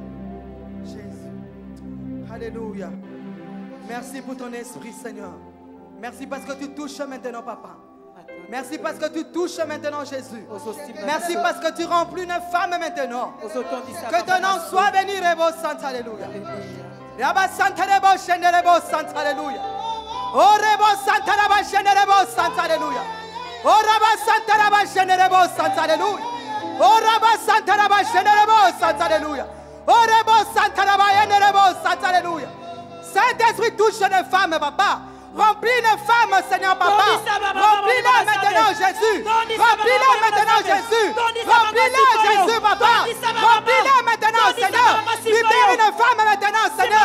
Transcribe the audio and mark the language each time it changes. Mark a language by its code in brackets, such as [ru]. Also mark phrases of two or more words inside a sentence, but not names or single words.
[fr] Jésus. Alléluia. Merci pour ton esprit, Seigneur. Merci parce que tu touches maintenant, Papa. Merci parce que tu touches maintenant, Jésus. Merci parce que tu remplis une femme maintenant. Que ton nom soit béni, Rebo Santa, Alléluia. Rabba Santa Rebo Shenerebo Santa, Alléluia. Oh Rebo Santa Rabba Shenerebo Santa, Alléluia. Oh Rabba Santa Rabba Shenerebo Santa, Alléluia. Oh Rabba Santa Rabba Shenerebo Santa, Alléluia. Oh Rebo Santa Rabba Yenerebo Santa, Alléluia. Saint-Esprit touche une femme, Papa. Remplis une femme, Seigneur, Papa. Remplis-la maintenant, Jésus. Remplis-la maintenant, Jésus. Remplis-la, Jésus, Papa. Remplis-la maintenant, Seigneur. Libère une femme maintenant, Seigneur.